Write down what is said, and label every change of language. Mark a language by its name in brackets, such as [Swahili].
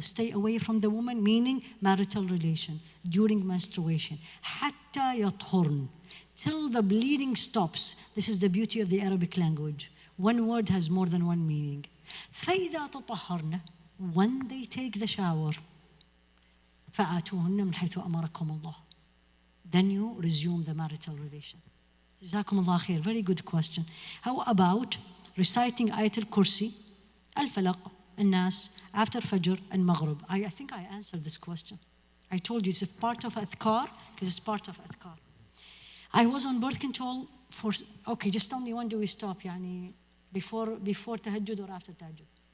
[English] Stay away from the woman, meaning marital relation, during menstruation. [Arabic] حتى يطهرن. [English] Till the bleeding stops. This is the beauty of the Arabic language. One word has more than one meaning. [Arabic] فإذا تطهرن. [English] When they take the shower. [Arabic] فآتوهن من حيث أمركم الله. [English] Then you resume the marital relation. [Arabic] جزاكم الله خير. [English] Very good question. How about reciting Ayatul Kursi, Al-Falaq, An-Nas, after Fajr and Maghrib? I think I answered this question. I told you it's a part of Adhkar, because it's part of Adhkar. I was on birth control for, okay, just tell me when do we stop, yani, before Tahajjud or after Tahajjud?